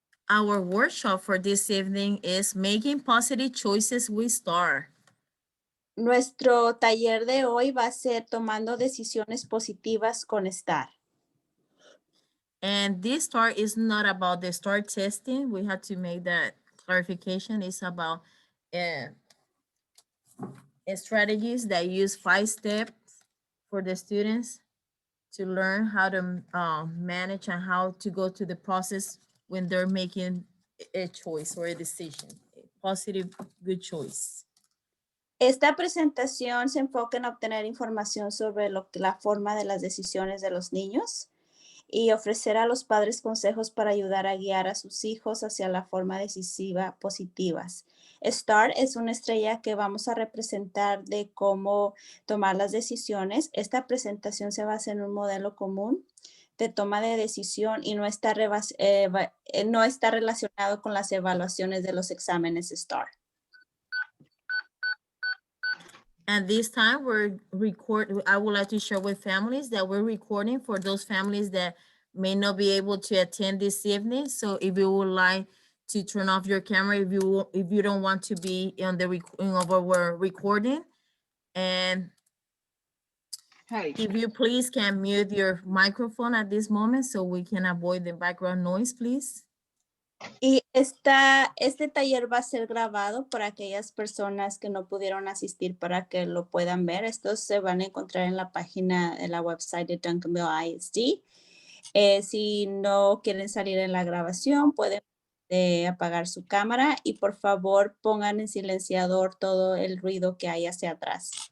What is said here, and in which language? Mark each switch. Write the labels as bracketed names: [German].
[English] Our workshop for this evening is Making Positive Choices with Star. [Spanish] Nuestro taller de hoy va a ser tomando decisiones positivas con STAR. [English] And this STAR is not about the STAR testing. We have to make that clarification. It's about strategies that use 5 steps for the students to learn how to manage and how to go through the process when they're making a choice or a decision. A positive, good choice. [Spanish] Esta presentación se enfoca en obtener información sobre la forma de las decisiones de los niños y ofrecer a los padres consejos para ayudar a guiar a sus hijos hacia la forma decisiva positivas. STAR es una estrella que vamos a representar de cómo tomar las decisiones. Esta presentación se basa en un modelo común de toma de decisión y no está relacionado con las evaluaciones de los exámenes STAR. [English] At this time, I would like to share with families that we're recording for those families that may not be able to attend this evening. So if you would like to turn off your camera, if you don't want to be on the we're recording, and if you please can mute your microphone at this moment so we can avoid the background noise, please. [Spanish] Y este taller va a ser grabado por aquellas personas que no pudieron asistir para que lo puedan ver. Estos se van a encontrar en la página de la website de Duncanville ISD. Si no quieren salir en la grabación, pueden apagar su cámara y por favor pongan en silenciador todo el ruido que hay hacia atrás.